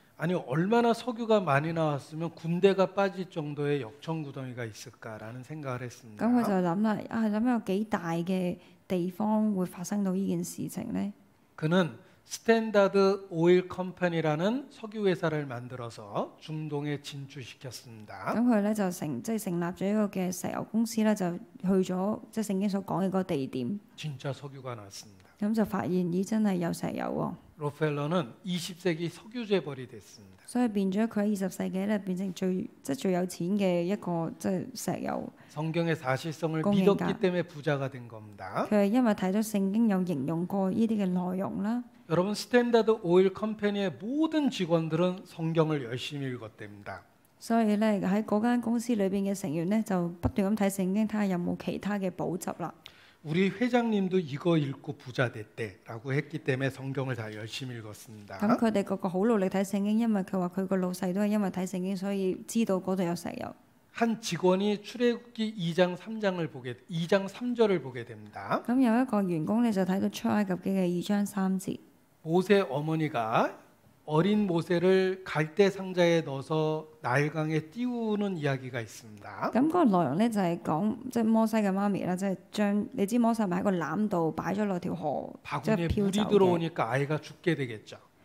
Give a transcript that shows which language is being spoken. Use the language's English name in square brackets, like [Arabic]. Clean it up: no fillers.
[Korean] 아니 얼마나 석유가 많이 나왔으면 군대가 빠질 정도의 역청구덩이가 있을까라는 생각을 咁 했습니다. [Cantonese] 佢就諗啦，諗有幾大嘅地方會發生到呢件事情呢？ [Korean] 그는 스탠다드 오일 컴퍼니라는 석유 회사를 만들어서 중동에 진출시켰습니다. [Cantonese] 咁佢咧就成立咗一個嘅石油公司咧，就去咗即係聖經所講嘅嗰個地點， [Korean] 진짜 석유가 나왔습니다. [Cantonese] 咁就發現咦真係有石油喎， [Korean] 록펠러는 20세기 석유 재벌이 됐습니다. [Cantonese] 所以變咗佢喺20世紀咧變成最有錢嘅一個即係石油。 [Korean] 성경의 사실성을 공인가? 믿었기 때문에 부자가 된 겁니다. [Cantonese] 佢係因為睇咗聖經有形容過呢啲嘅內容啦。 [Korean] 여러분 스탠다드 오일 컴퍼니의 모든 직원들은 성경을 열심히 읽었답니다. [Cantonese] 所以咧喺嗰間公司裏邊嘅成員咧就不斷咁睇聖經，睇下有冇其他嘅補習啦。 [Korean] 우리 회장님도 이거 읽고 부자 됐대라고 했기 때문에 성경을 다 열심히 읽었습니다. [Cantonese] 咁佢哋個個好努力睇聖經，因為佢話佢個老細都係因為睇聖經，所以知道嗰度有石油。 [Korean] 한 직원이 출애굽기 2장 3절을 보게 됩니다. [Cantonese] 咁有一個員工咧就睇到出埃及記嘅2章3節， [Korean] 모세 어머니가 어린 모세를 갈대 상자에 넣어서 나일강에 띄우는 이야기가 있습니다. [Cantonese] 咁嗰個內容咧就係講即係摩西嘅媽咪啦，即係將你知摩西咪喺個籃度擺咗落條河，即係漂 [Korean] 물이 [Cantonese] 走嘅。 [Korean] 들어오니까 아이가 죽게 되겠죠.